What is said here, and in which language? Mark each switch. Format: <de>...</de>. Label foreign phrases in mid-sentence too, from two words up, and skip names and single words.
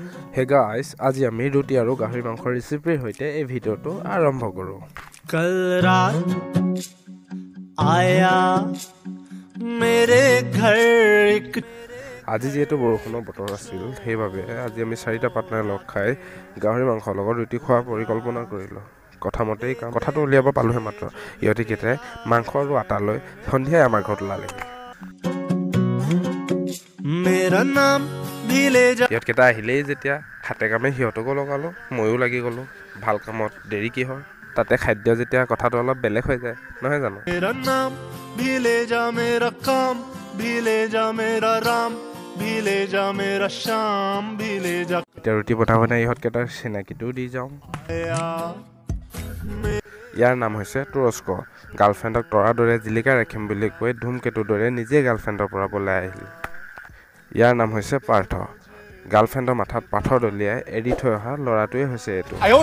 <en>Hey guys,</en> <as>আজি আমি ৰুটি আৰু গাহৰি মাংস ৰেচিপিৰ হৈতে এই ভিডিঅটো আৰম্ভ কৰো।</as> <hi>कल रात आया मेरे घर एक</hi> <as>আজি যেহেতু বৰষুণৰ বতৰ আছিল সেইবাবে আজি আমি চাৰিটা পাৰ্টনাৰ লগ খাই গাহৰি মাংসৰ লগত ৰুটি খোৱাৰ পৰিকল্পনা কৰিলো। কথামতেই কথাটো উলিয়াব পালোহে মাত্ৰ ইহঁতে কেইটাই মাংস আৰু আটা লৈ সন্ধিয়াই আমাৰ ঘৰত ওলালেহি।</as> <hi>मेरा नाम भी ले जा</hi> <as>ইহঁত কেইটা আহিলেই যেতিয়া হাতে কামে সিহঁতকো লগালো, ময়ো লাগি গলো। ভাল কামত দেৰি কি হয়, তাতে খাদ্য যেতিয়া কথাটো অলপ বেলেগ হৈ যায় নহয় জানো।</as> <hi>मेरा नाम भी ले जा मेरा काम भी ले जा मेरा राम भी ले जा मेरा शाम भी ले जा</hi> <as>এতিয়া ৰুটি বনাব নাই ইহঁত কেইটাৰ চিনাকিটোও দি যাওঁ। ইয়াৰ নাম হৈছে তুৰস্ক। গাৰ্লফ্ৰেণ্ডক তৰাৰ দৰে জিলিকাই ৰাখিম বুলি কৈ ধুমকেতুৰ দৰে নিজে গাৰ্লফ্ৰেণ্ডৰ পৰা পলাই আহিল। ইয়াৰ নাম হৈছে পাৰ্থ। গাৰ্লফ্ৰেণ্ডৰ মাথাত পাথৰ দলিয়াই এৰি থৈ অহা ল'ৰাটোৱে হৈছে এইটো।</as>